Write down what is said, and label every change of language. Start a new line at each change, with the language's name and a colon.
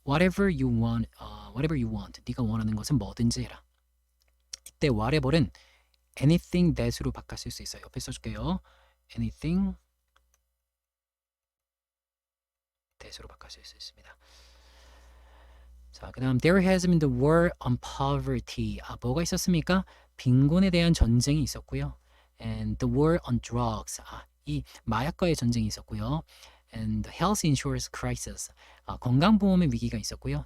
English: whatever you want,
Korean: 네가 원하는 것은 뭐든지 해라. 이때 whatever는
English: anything that
Korean: 으로 바꿔 쓸 수 있어요. 옆에 써줄게요.
English: anything that
Korean: 으로 바꿔 쓸 수 있습니다. 자, 그 다음
English: there has been the war on poverty.
Korean: 뭐가 있었습니까? 빈곤에 대한 전쟁이 있었고요.
English: And the war on drugs.
Korean: 이 마약과의 전쟁이 있었고요.
English: And the health insurance crisis.
Korean: 건강보험의 위기가 있었고요.